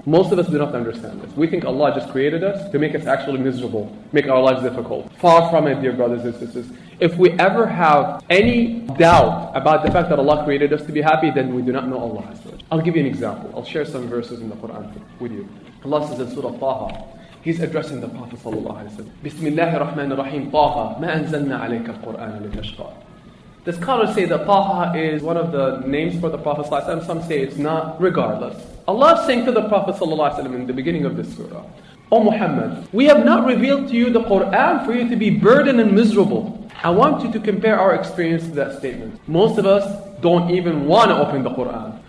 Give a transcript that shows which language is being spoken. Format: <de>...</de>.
<en>Most of us do not understand this. We think Allah just created us to make us actually miserable, make our lives difficult. Far from it, dear brothers and sisters. If we ever have any doubt about the fact that Allah created us to be happy, then we do not know Allah. I'll give you an example. I'll share some verses in the Quran with you. Allah says in Surah Ṭāhā, He's addressing the Prophet ﷺ.</en> <ar>Bismillahir Rahmanir Rahim. Ṭāhā, مَا أَنزَلْنَا عَلَيْكَ الْقُرْآنَ لِتَشْقَى.</ar> <en>The scholars say that Ṭāhā is one of the names for the Prophet ﷺ. Some say it's not. Regardless, Allah is saying to the Prophet ﷺ in the beginning of this surah, O Muhammad, we have not revealed to you the Qur'an for you to be burdened and miserable. I want you to compare our experience to that statement. Most of us don't even want to open the Qur'an.</en>